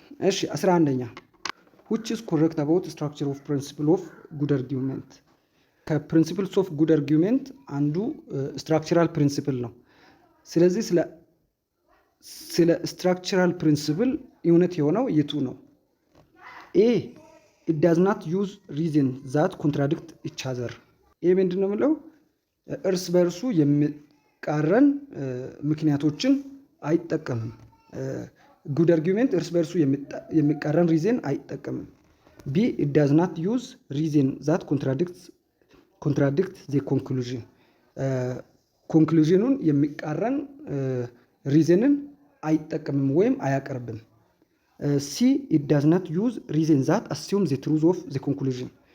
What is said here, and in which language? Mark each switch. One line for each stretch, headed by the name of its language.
Amharic: እሺ 11ኛ
English: which is correct about structure of principle of good argument
Amharic: ከፕሪንሲፕልስ ኦፍ ጉድ አርጊውሜንት አንዱ ስትራክቸራል ፕሪንሲፕል ነው። ስለዚህ ስለ ስትራክቸራል ፕሪንሲፕል እውነት የሆነው የቱ ነው?
English: ኤ it does not use reason that contradict each other
Amharic: ይህ ምንድን ነው የምለው? እርስ በእርሱ የሚቃረን ምክንያቶችን አይጠቀምም። ጉድ አርጊውሜንት እርስ በእርሱ የሚቃረን ሪዝን አይጠቀምም። ቢ
English: it does not use reason that contradicts ኮንትራዲክት ዘ ኮንክሉዥን
Amharic: ኮንክሉዥኑን የሚቃረን ሪዝንን አይጠቀምም ወይም አያቀርብም።
English: ሲ ኢት ዳዝ ናት ዩዝ ሪዝን ዛት አስዩም ዘ ትሩዝ ኦፍ ዘ ኮንክሉዥን